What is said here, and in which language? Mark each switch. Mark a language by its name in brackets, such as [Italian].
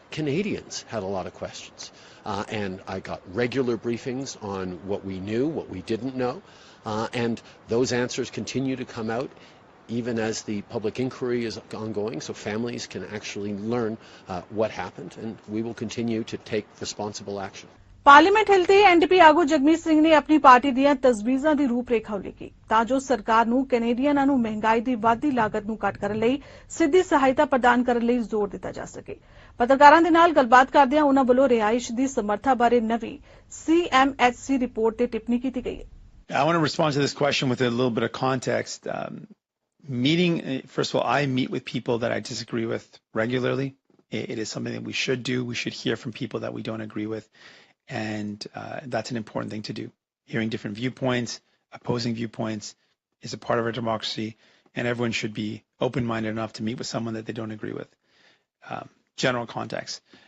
[English] Canadians had a lot of questions. And I got regular briefings on what we knew, what we didn't know. And those answers continue to come out even as the public inquiry is ongoing, so families can actually learn what happened, and we will continue to take responsible action. [Punjabi] Parliament ਹਿੱਲ ਤੇ NDP ਆਗੂ ਜਗਮੀਤ ਸਿੰਘ ਨੇ ਆਪਣੀ party ਦੀਆਂ ਤਜਵੀਜ਼ਾਂ ਦੀ ਰੂਪਰੇਖਾ ਉਲੀਕੀ ਤਾਂ ਜੋ ਸਰਕਾਰ ਨੂੰ ਕੈਨੇਡੀਅਨਾਂ ਨੂੰ ਮਹਿੰਗਾਈ ਦੀ ਵੱਧਦੀ ਲਾਗਤ ਨੂੰ ਘੱਟ ਕਰਨ ਲਈ ਸਿੱਧੀ ਸਹਾਇਤਾ ਪ੍ਰਦਾਨ ਕਰਨ ਲਈ ਜ਼ੋਰ ਦਿੱਤਾ ਜਾ ਸਕੇ। ਪੱਤਰਕਾਰਾਂ ਦੇ ਨਾਲ ਗੱਲਬਾਤ ਕਰਦਿਆਂ ਉਨ੍ਹਾਂ ਵੱਲੋਂ ਰਿਹਾਇਸ਼ ਦੀ ਸਮਰੱਥਾ ਬਾਰੇ ਨਵੀਂ CMHC ਰਿਪੋਰਟ ਤੇ ਟਿੱਪਣੀ ਕੀਤੀ ਗਈ ਹੈ। [English] I want to respond to this question with a little bit of context. First of all, I meet with people that I disagree with regularly. It is something that we should do. We should hear from people that we don't agree with. And that's an important thing to do. Hearing different viewpoints, opposing viewpoints is a part of our democracy, and everyone should be open-minded enough to meet with someone that they don't agree with. General context.